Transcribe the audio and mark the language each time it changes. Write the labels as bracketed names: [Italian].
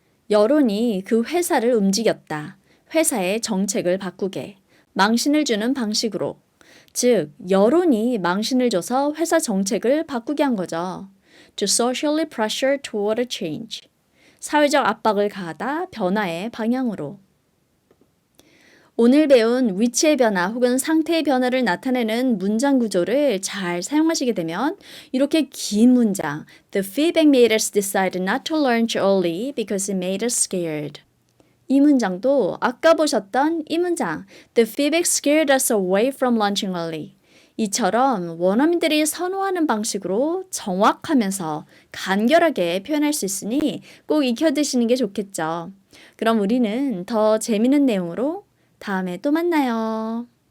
[Korean] 여론이 그 회사를 움직였다. 회사의 정책을 바꾸게. 망신을 주는 방식으로. 즉, 여론이 망신을 줘서 회사 정책을 바꾸게 한 거죠. [English] To socially pressure toward a change. [Korean] 사회적 압박을 가하다 변화의 방향으로. 오늘 배운 위치의 변화 혹은 상태의 변화를 나타내는 문장 구조를 잘 사용하시게 되면 이렇게 긴 문장 [English] The feedback made us decide not to lunch early because it made us scared. [Korean] 이 문장도 아까 보셨던 이 문장 [English] The feedback scared us away from lunching early. [Korean] 이처럼 원어민들이 선호하는 방식으로 정확하면서 간결하게 표현할 수 있으니 꼭 익혀두시는 게 좋겠죠. 그럼 우리는 더 재미있는 내용으로 다음에 또 만나요.